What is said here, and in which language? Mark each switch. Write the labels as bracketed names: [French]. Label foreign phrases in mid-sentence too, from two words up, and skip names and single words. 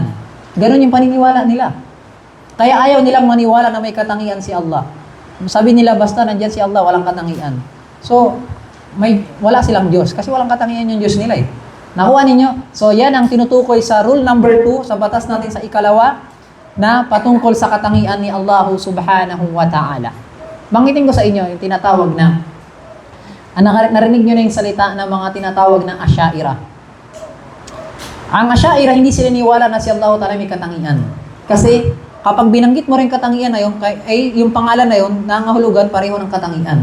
[Filipino] Ganon yung paniniwala nila. Kaya ayaw nilang maniwala na may katangian si Allah. Sabi nila, basta nandyan si Allah, walang katangian. So, wala silang Diyos. Kasi walang katangian yung Diyos nila eh. Nakuha ninyo? So, yan ang tinutukoy sa rule number 2 sa batas natin sa ikalawa na patungkol sa katangian ni Allah [Arabic] سبحانه وتعالى. [Filipino] Banggitin ko sa inyo yung tinatawag na narinig nyo na yung salita ng mga tinatawag na Asy'ariyah. Ang Asy'ariyah, hindi sila niwala na si Allah ta'ala may katangian. Kasi kapag binanggit mo rin katangian na yun, ay yung pangalan na yun, nangahulugan pareho ng katangian.